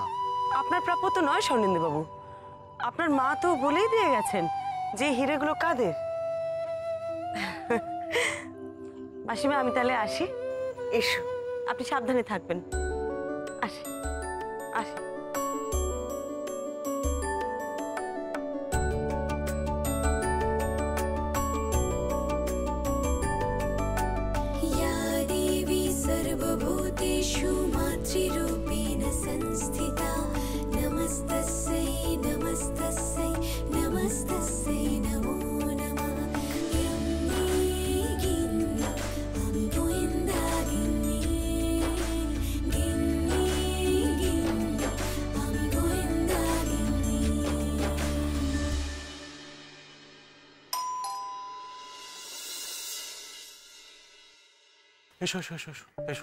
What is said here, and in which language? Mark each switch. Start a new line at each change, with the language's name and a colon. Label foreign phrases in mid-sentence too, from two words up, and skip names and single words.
Bangla: আপনার প্রাপ্য তো নয় স্বর্ণেন্দু বাবু। আপনার মা তো বলেই দিয়ে গেছেন যে হিরেগুলো কাদের। মাসিমা, আমি তাহলে আসি। এসো। আপনি সাবধানে থাকবেন। আসি আসি।
Sanskrit: या देवी सर्वभूतेषु मातृरूपेण संस्थिता नमस्तस्यै नमस्तस्यै नमस्तस्यै नमो नमः।
Bangla: গিন্নি গিন্নি আমি গোয়েন্দা গিন্নি, গিন্নি গিন্নি আমি গোয়েন্দা গিন্নি। এসো এসো এসো এসো এসো।